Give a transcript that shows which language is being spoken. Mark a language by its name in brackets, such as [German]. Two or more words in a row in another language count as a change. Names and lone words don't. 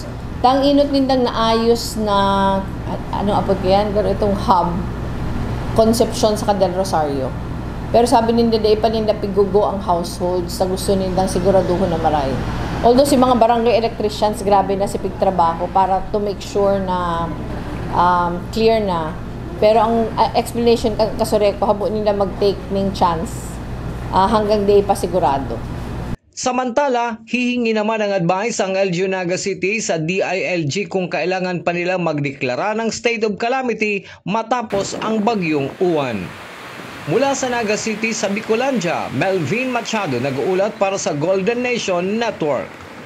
[Bikol] Tang inot nindang naayos na, ano apod yan, pero itong hub, Concepcion sa Del Rosario. Pero sabi ninda, day pa ninda pigugo ang households sa gusto nindang siguraduho na maray. Although si mga barangay electricians, grabe na si pigtrabaho para [English] to make sure [Bikol] na clear na. Pero ang explanation kasoreko, habo nila mag-take ng chance hanggang day pa sigurado. [Filipino] Samantala, hihingi naman ng advice ang LGU Naga City sa DILG kung kailangan pa nila magdeklara ng [English] state of calamity [Filipino] matapos ang Bagyong Uwan. Mula sa Naga City sa Bicolandia, Melvin Machado nag-uulat para sa Golden Nation Network.